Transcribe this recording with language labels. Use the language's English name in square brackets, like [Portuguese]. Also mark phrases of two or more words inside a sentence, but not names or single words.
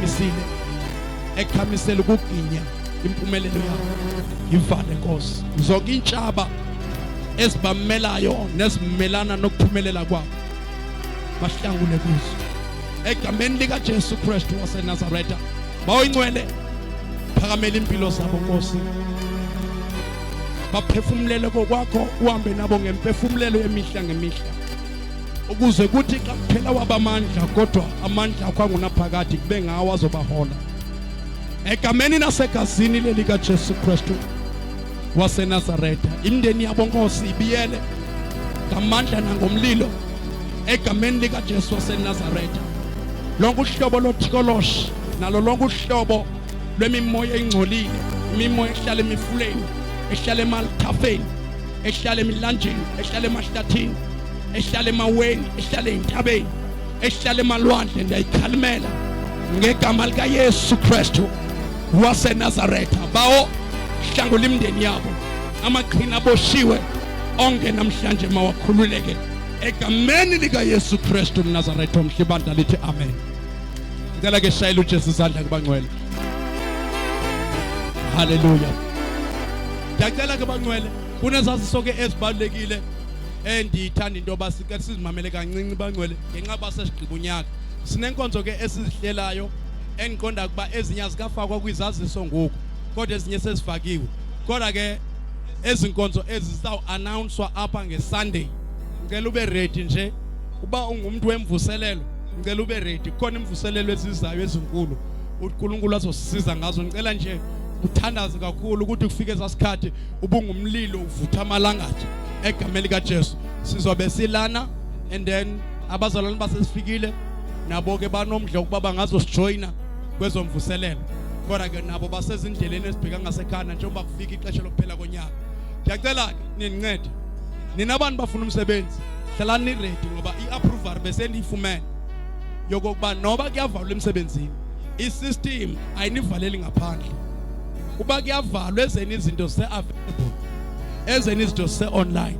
[Xhosa] ekhamisela ukuginya impumelelo yakho ivale Nkosi zonke intshaba ezibamelayo nezimelana nokuphumelela kwabo bahlangule kuzo egameni lika Jesu Kristu waseNazaretha bawo ingcwele phakamela impilo zabo Nkosi baphefumulele kokwakho uhambe nabo ngemphefumulelo yemihla ngemihla ukuze kuthi xa kuphela wabamandla kodwa amandla akho angunaphakade kube ngawo azobahola egameni nasegazini lelika Jesu Kristu waseNazaretha imndeni yabo Nkosi ibiyele ngamandla nangomlilo egameni lika Jesu waseNazaretha lonke uhlobo lothikoloshi nalo lonke uhlobo lwemimoya engcolile imimoya ehlala emifuleni ehlala emalthafeni ehlala emilanjeni ehlala emahlathini ehlala emaweni ehlala entabeni ehlala emalwandle ndiyayikhalimela ngegama lika Yesu Kristu waseNazaretha bawo hlangula imndeni yabo amaqhina aboshiwe onke namhlanje mawakhululeke egameni lika Yesu Kristu uNazaretha umhlibandla lithi amen ngicela ke shayela uJesu izandla kubangcwele haleluya ngicela ke bangcwele kunezaziso ke ezibalekile endiyithanda into basike sizimamele kancinci bangcwele ngenxa basesigqiba unyaka sinenkonzo ke esizihlelayo engiqonda kuba ezinye azikafakwa kwizaziso ngoku kodwa ezinye sezifakiwe kodwa ke ezinkonzo ezizaw announced apha ngeSunday ngicela ube ready nje uba ungumuntu wemvuselelo ngicela ube ready khona imvuselelo ezizayo ezinkulu uNkulunkulu azosisiza ngazo ngicela nje uthandaze kakhulu ukuthi kufike esasikhathi ubungumlilo uvutha amalangathi egameni lika Jesu sizobe silana [English] and then [Xhosa] abazalwane basesifikile nabo ke banomdla ukuba bangazosijoyina kwezomvuselelo kodwa ke nabo basezindleleni esibheka ngasekhana njengoba kufika ixesha lokuphela konyaka ngiyacela ke nincede nina abantu bafuna umsebenzi hlalani ni ready ngoba iapproval bese niyifumene yokuba noba kuyavalwa emsebenzini isystem ayinivaleli ngaphandle kuba kuyavalwa ezeni izinto ze-available ezeni izinto ze-online